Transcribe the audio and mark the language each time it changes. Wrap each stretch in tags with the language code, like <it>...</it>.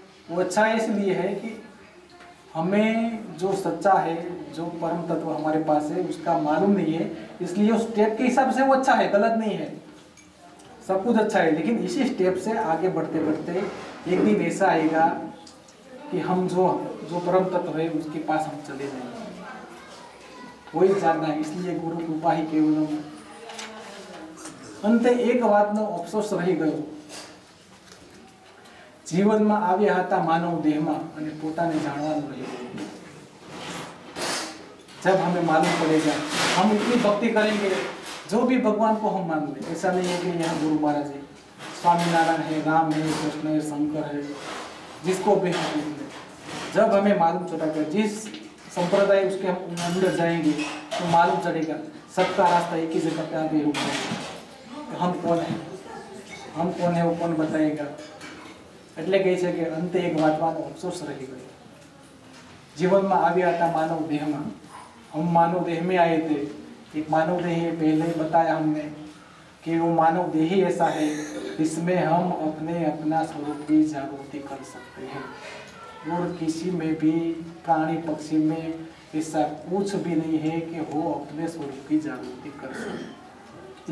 <hi>वो अच्छा है इसलिए है कि हमें जो सच्चा है, जो परम तत्व हमारे पास है उसका मालूम नहीं है, इसलिए उस स्टेप के हिसाब से वो अच्छा है, गलत नहीं है, सब कुछ अच्छा है। लेकिन इसी स्टेप से आगे बढ़ते बढ़ते एक दिन ऐसा आएगा कि हम जो परम तत्व है उसके पास हम चले जाएंगे, वही जानना है। इसलिए गुरु कृपा ही केवलम।</hi> <gu>अंते एक वातनो अफसोस रही गयो, जीवનમાં આવ્યા હતા માનવ દેહમાં અને પોતાને જાણવાનું રહ્યું।</gu> <hi>जब हमें मालूम पड़ेगा, हम इतनी भक्ति करेंगे, जो भी भगवान को हम मान लें। ऐसा नहीं है कि यहाँ गुरु महाराज है, स्वामीनारायण है, राम है, कृष्ण है, शंकर है, जिसको भी हम मान लें। जब हमें मालूम चलेगा, जिस संप्रदाय उसके हम अंदर जाएंगे तो मालूम चलेगा सबका रास्ता एक ही जगह पे आगे रुक जाएगा। हम कौन है, हम कौन है वो कौन बताएगा।</hi> <gu>એટલે કહે છે કે અંતે એક વાતવાનો અફસોસ રહી ગયો, जीवन में આવ્યા હતા मानव देह में,</gu> <hi>हम मानव देह में आए थे, एक मानव देही पहले ही बताया हमने कि वो मानव देही ऐसा है जिसमें हम अपना स्वरूप की जागृति कर सकते हैं और किसी में भी प्राणी पक्षी में ऐसा कुछ भी नहीं है कि वो अपने स्वरूप की जागृति कर सके।</hi>